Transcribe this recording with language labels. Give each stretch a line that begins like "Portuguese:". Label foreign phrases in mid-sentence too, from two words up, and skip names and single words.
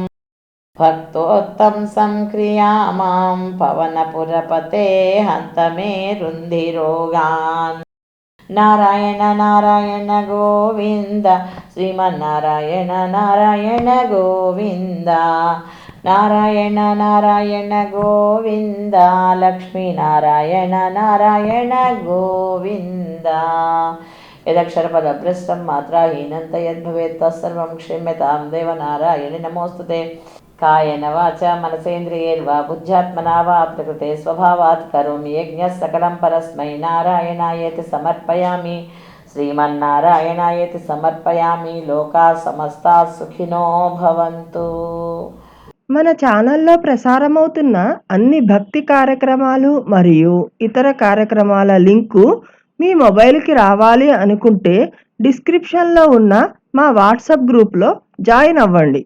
Sanskrit: भक्तोत्तंसं क्रियामां पवनपुरपते हन्त मे रुन्धिरोगान् नारायण नारायण गोविन्द श्रीमन्नारायण नारायण गोविन्द नारायण नारायण गोविन्द लक्ष्मीनारायण नारायण गोविन्द यदक्षरपदभ्रष्टं मात्राहीनं यद्भवेत् तत्सर्वं क्षम्यतां देवनारायणे नमोऽस्तुते। కాయేన వాచా మనసేంద్రియైర్వా బుద్ధ్యాత్మనా వా ప్రకృతే స్వభావాత్ కరోమి యజ్ఞః సకలం పరస్మై నారాయణాయేతి సమర్పయామి. శ్రీమన్నారాయణాయేతి సమర్పయామి. లోకా సమస్తా సుఖినో భవంతు.
Telugu: మన ఛానల్లో ప్రసారమవుతున్న అన్ని భక్తి కార్యక్రమాలు మరియు ఇతర కార్యక్రమాల లింకు మీ మొబైల్కి రావాలి అనుకుంటే డిస్క్రిప్షన్లో ఉన్న మా వాట్సాప్ గ్రూప్లో జాయిన్ అవ్వండి.